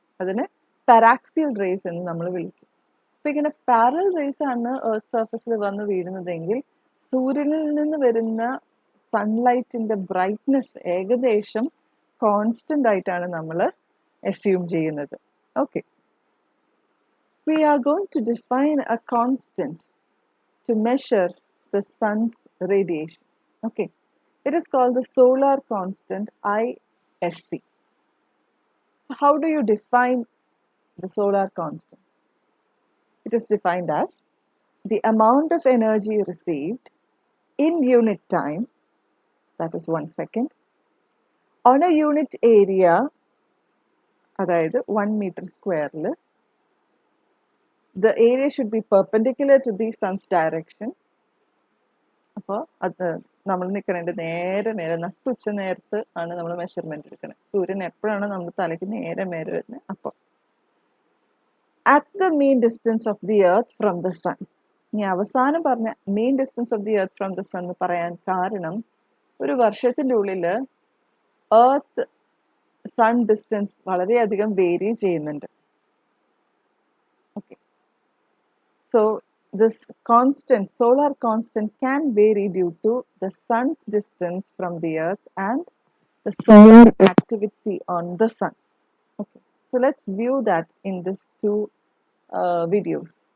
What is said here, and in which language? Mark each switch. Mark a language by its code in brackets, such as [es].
[ml] അതിനെ പാരാക്സിയൽ റേസ് എന്ന് നമ്മൾ വിളിക്കും. അപ്പോൾ ഇങ്ങനെ പാരലൽ റേസ് ആണ് എർത്ത് സർഫസിൽ വന്ന് വീഴുന്നതെങ്കിൽ സൂര്യനിൽ നിന്ന് വരുന്ന സൺലൈറ്റിന്റെ ബ്രൈറ്റ്നെസ് ഏകദേശം കോൺസ്റ്റന്റ് ആയിട്ടാണ് നമ്മൾ അസ്യൂം ചെയ്യുന്നത്. [en] Okay, we are going to define a constant to measure the sun's radiation. Okay, it is called the solar constant ISC. So how do you define the solar constant? It is defined as the amount of energy received in unit time, that is 1 second, on a unit area, [ml] അതായത് [en] 1 meter square. The area should be perpendicular to the sun's direction. [ml] അപ്പോൾ അത് നമ്മൾ നിൽക്കണതിൻ്റെ നേരെ നട്ടുച്ച നേരത്ത് ആണ് നമ്മൾ measurement എടുക്കുന്നത്. സൂര്യൻ എപ്പോഴാണ് നമ്മുടെ തലയ്ക്ക് നേരെ മേലെ വരുന്നത് അപ്പോൾ. [en] At the mean distance of the earth from the sun. [ml] ഇനി അവസാനം പറഞ്ഞ main distance of the earth from the sun എന്ന് പറയാൻ കാരണം ഒരു വർഷത്തിൻ്റെ ഉള്ളിൽ എർത്ത് സൺ ഡിസ്റ്റൻസ് വളരെയധികം വേരി ചെയ്യുന്നുണ്ട്. [en] Okay, so this constant, solar constant, can vary due to the sun's distance from the earth and the solar activity on the sun. Okay, so let's view that in these two videos.